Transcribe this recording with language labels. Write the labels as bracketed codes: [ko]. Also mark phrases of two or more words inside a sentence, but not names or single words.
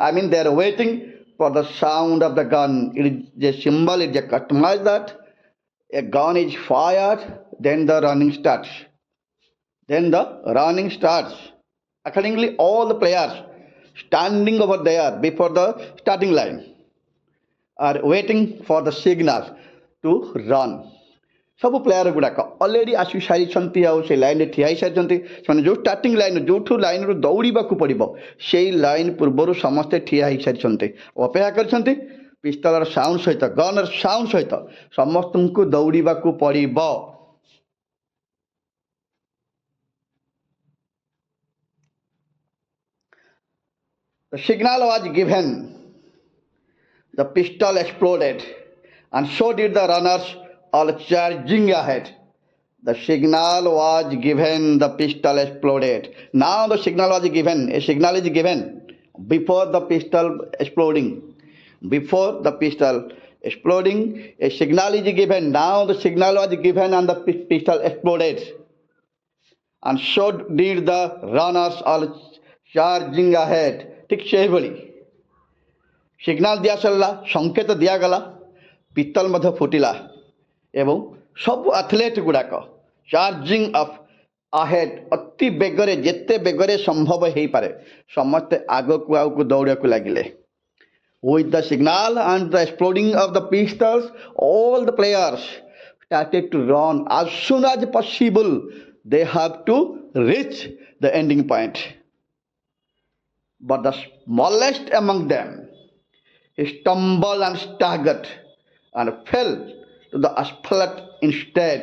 [en] I mean, they are waiting for the sound of the gun. It is a symbol, it is a customized that a gun is fired, then the running starts. Then the running starts. Accordingly, all the players standing over there before the starting line are waiting for the signal to run. [or] ସବୁ ପ୍ଲେୟାର ଗୁଡ଼ାକ ଅଲରେଡ଼ି ଆସି ସାରିଛନ୍ତି ଆଉ ସେ ଲାଇନ୍ରେ ଠିଆ ହେଇସାରିଛନ୍ତି. ସେମାନେ ଯେଉଁ [en] starting line [or] ଯେଉଁଠୁ ଲାଇନ୍ରୁ ଦୌଡ଼ିବାକୁ ପଡ଼ିବ ସେଇ ଲାଇନ୍ ପୂର୍ବରୁ ସମସ୍ତେ ଠିଆ ହେଇସାରିଛନ୍ତି, ଅପେକ୍ଷା କରିଛନ୍ତି. ପିସ୍ତଲର ସାଉଣ୍ଡ ସହିତ, ଗନ୍ର ସାଉଣ୍ଡ ସହିତ ସମସ୍ତଙ୍କୁ ଦୌଡ଼ିବାକୁ ପଡ଼ିବ. [en] The signal was given. The pistol exploded, and so did the runners all charging ahead. The signal was given, the pistol exploded. Now the signal was given. A signal is given before the pistol exploding. Before the pistol exploding, a signal is given. Now the signal was given and the pistol exploded. And so did the runners all charging ahead. [or] ठीक ସେହିଭଳି ସିଗ୍ନାଲ ଦିଆସରିଲା, ସଂକେତ ଦିଆଗଲା, ପିସ୍ତଲ ମଧ୍ୟ ଫୁଟିଲା ଏବଂ ସବୁ ଆଥଲେଟ୍ ଗୁଡ଼ାକ [en] charging off ahead, [or] ଅତି ବେଗରେ ଯେତେ ବେଗରେ ସମ୍ଭବ ହେଇପାରେ ସମସ୍ତେ ଆଗକୁ ଆଗକୁ ଦୌଡ଼ିବାକୁ ଲାଗିଲେ. [en] With the signal and the exploding of the pistols, all the players started to run as soon as possible. They have to reach the ending point. But the smallest among them stumbled and staggered and fell to the asphalt instead.